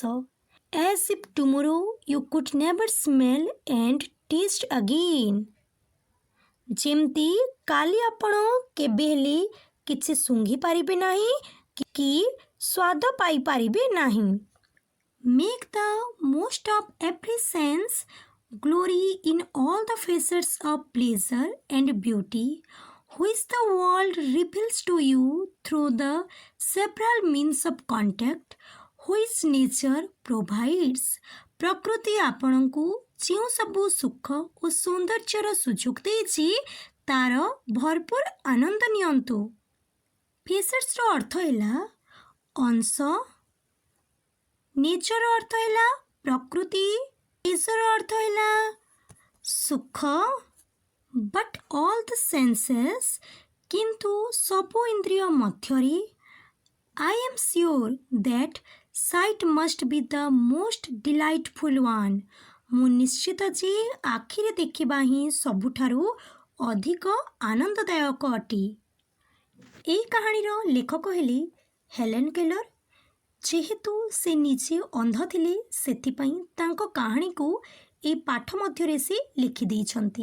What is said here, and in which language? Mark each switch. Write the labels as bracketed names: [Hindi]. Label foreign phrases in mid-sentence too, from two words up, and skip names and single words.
[English] As if tomorrow you could never smell and taste again [Odia] ଯେମିତି କାଲି ଆପଣ କେବେ ହେଲେ କିଛି ଶୁଙ୍ଘି ପାରିବେ ନାହିଁ କି ସ୍ୱାଦ ପାଇପାରିବେ ନାହିଁ। [English] Make the most of every sense glory in all the facets of pleasure and beauty which the world reveals to you through the several means of contact which nature provides। [Odia] ପ୍ରକୃତି ଆପଣଙ୍କୁ ଯେଉଁ ସବୁ ସୁଖ ଓ ସୌନ୍ଦର୍ଯ୍ୟର ସୁଯୋଗ ଦେଇଛି ତାର ଭରପୁର ଆନନ୍ଦ ନିଅନ୍ତୁ। ଫେସେଟ୍ସର ଅର୍ଥ ହେଲା ଅଂଶ, ନେଚର ଅର୍ଥ ହେଲା ପ୍ରକୃତି, ପ୍ଲେଜର ଅର୍ଥ ହେଲା ସୁଖ, [English] But all the senses [Odia] କିନ୍ତୁ ସବୁ ଇନ୍ଦ୍ରିୟ ମଧ୍ୟରେ [English] I am sure that sight must be the most delightful one। [Odia] ମୁଁ ନିଶ୍ଚିତ ଯେ ଆଖିରେ ଦେଖିବା ହିଁ ସବୁଠାରୁ ଅଧିକ ଆନନ୍ଦଦାୟକ ଅଟେ। ଏହି କାହାଣୀର ଲେଖକ ହେଲେ ହେଲେନ୍ କେଲର। ଯେହେତୁ ସେ ନିଜେ ଅନ୍ଧ ଥିଲେ ସେଥିପାଇଁ ତାଙ୍କ କାହାଣୀକୁ ଏହି ପାଠ ମଧ୍ୟରେ ସେ ଲେଖିଦେଇଛନ୍ତି।